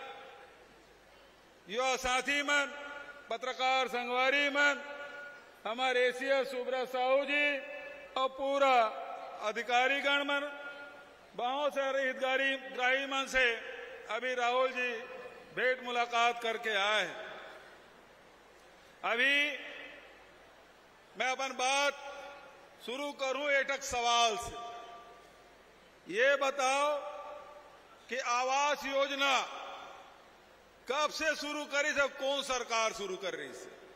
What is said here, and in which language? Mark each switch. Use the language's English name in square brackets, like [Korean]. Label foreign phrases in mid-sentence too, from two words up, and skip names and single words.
[Chhattisgarhi] युवा साथी मन, पत्रकार संगवारी मन, हमारे एसीएस सुब्रत साहू जी और पूरा अधिकारीगण मन, बहुत सारे हितग्राही मन से अभी राहुल जी भेंट मुलाकात करके आए हैं। अभी मैं अपन बात शुरू करूं एक सवाल से। ये बताओ कि आवास योजना कब से शुरू करी से, कौन सरकार शुरू कर रही से?